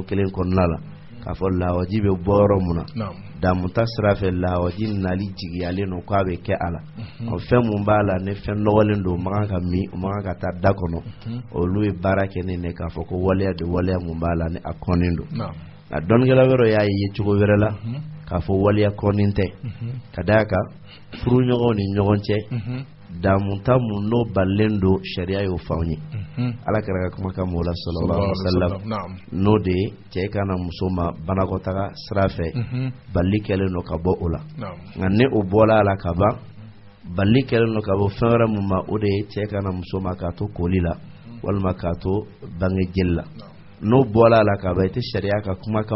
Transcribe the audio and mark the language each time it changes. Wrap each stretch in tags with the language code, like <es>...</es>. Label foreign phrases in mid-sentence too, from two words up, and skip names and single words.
<bm>kelen kɔnɔna la k'a fɔ lahawaji bɛ bɔ yɔrɔ mun na damuta sira fɛ lahawaji nali jigiyalen don k'a bɛ kɛ a la fɛn mun b'a la ne fɛn nɔgɔlen don o man kan ka min o man kan ka taa da kɔnɔ olu ye baara kɛ ne k'a fɔ ko waleya de waleya mun b'a la ni a kɔnnen don a dɔnkɛla wɛrɛ y'a ye cogo wɛrɛ la k'a fɔ waliya kɔnin tɛ ka d'a kan furuɲɔgɔnw ni ɲɔgɔn cɛ damuta mun n'o balen don sariya y'o fɔ anw ye ala kɛra ka kumakan mɔgɔ la</bm> <ar>صلى الله عليه وسلم</ar> <bm>n'o de ye cɛ kana muso ma banakɔtaga sira fɛ bali kɛlen don ka bɔ o la nka ne o bɔla a la ka ban bali kɛlen don ka bɔ fɛn wɛrɛ mun ma o de ye cɛ kana muso ma k'a to koli la walima k'a to bange jeli la n'o bɔla a la ka ban i tɛ sariya ka kumakan</bm>